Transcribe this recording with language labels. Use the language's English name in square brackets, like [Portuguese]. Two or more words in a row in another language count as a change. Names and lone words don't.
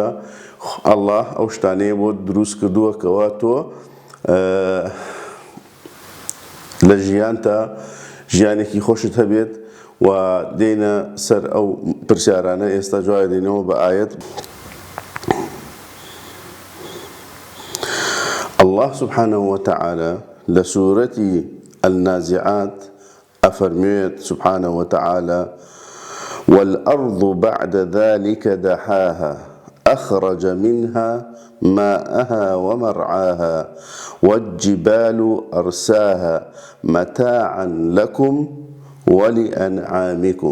[Central Kurdish] ئەڵڵا ئەو شتانەیە بۆ دروست کردووە کەوا تۆ لە ژیانتە ژیانێکی خۆشت هەبێت و دێنە سەر ئەو پرسیارانە. ئێستا جوای دێنەوە بە ئایەت. ئەڵڵا [Arabic] سوبحانەهو وتەعالا [Central Kurdish] لە سوورەتی النازعات ئەفەرموێت [Arabic] سوبحانەهو وتەعالا: والأرض بعد ذلك دحاها أخرج منها ماءها ومرعاها والجبال أرساها متاعا لكم ولأنعامكم.